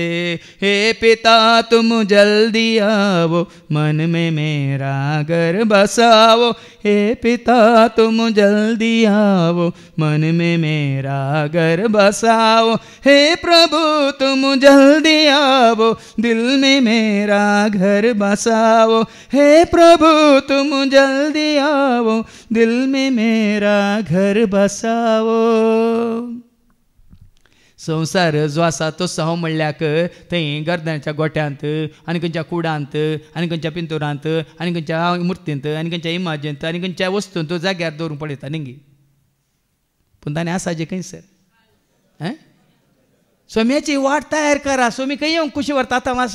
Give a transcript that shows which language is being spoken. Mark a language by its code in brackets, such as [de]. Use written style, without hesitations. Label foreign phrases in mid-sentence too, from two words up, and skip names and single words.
[hi] हे पिता तुम जल्दी आओ, मन में मेरा घर बसाओ, हे पिता तुम जल्दी आओ, मन में मेरा घर बसाओ, हे प्रभु तुम जल्दी आओ, दिल में मेरा घर बसाओ, हे प्रभु तुम जल्दी आओ, दिल में मेरा घर बसाओ। [kok] संसार जो आसा तो सहो म्हणल्याक थंय गर्दनाच्या गोट्यांत आनी खंयच्या कुडांत आनी खंयच्या पिंतुरांत आनी खंयच्या मुर्तींत आनी खंयच्या इमाजेंत आनी खंयच्या वस्तूंत तो जाग्यार दवरून पडयता न्ही, पूण ताणें आसा जे खंयसर सोम्याची वाट तयार करा, सोमी खंय येवंक कुशी व्हरता आतां वास